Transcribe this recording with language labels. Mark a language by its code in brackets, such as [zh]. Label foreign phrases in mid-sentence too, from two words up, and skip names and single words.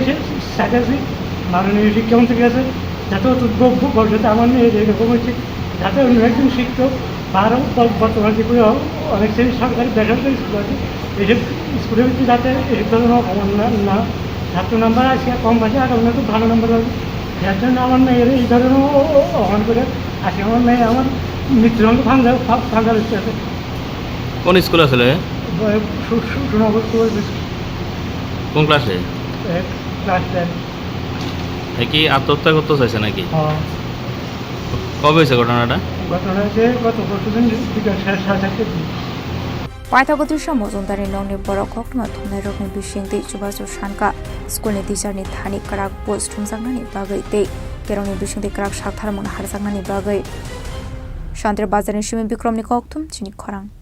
[bn] চাইতেছি মাননীয় শিক্ষামন্ত্রী আছে যাতে ভবিষ্যতে আমার মেয়ে এরকম হচ্ছে যাতে অন্য একজন শিক্ষক তারও বর্তমান যেগুলো অনেক সেই সরকারি বেসরকারি স্কুল আছে এইসব স্কুলের ভিতরে যাতে এই ধরনের না ছাত্র নাম্বার আসে কম পাচ্ছে আর অন্য খুব ভালো নাম্বার পাবে যার জন্য আমার মেয়ের এই ধরনের অহন করে আসে আমার মেয়ে আমার মৃত্যুদণ্ড ভাঙার ইচ্ছে আছে। কোন স্কুল আসলে সুনগর কোন ক্লাসে? ক্লাস 10। কি আত্মহত্যা করতে চাইছে নাকি? কবে হয়েছে ঘটনাটা? ঘটনা হয়েছে গত বছর বিকাল 4:30 [trp] Paithagotu Shamozondari Nongni Borok Hokma Thumnai Rokni Bishingti Chubasu Shanka Schoolni Teacherni Thani Karak Post Thumsangnani Bagai Te Kerongni Bishingti Karak Shaktarmon Harsangnani Bagai Shantre Bazarni Shimi Bikromni Koktum Chini Khorang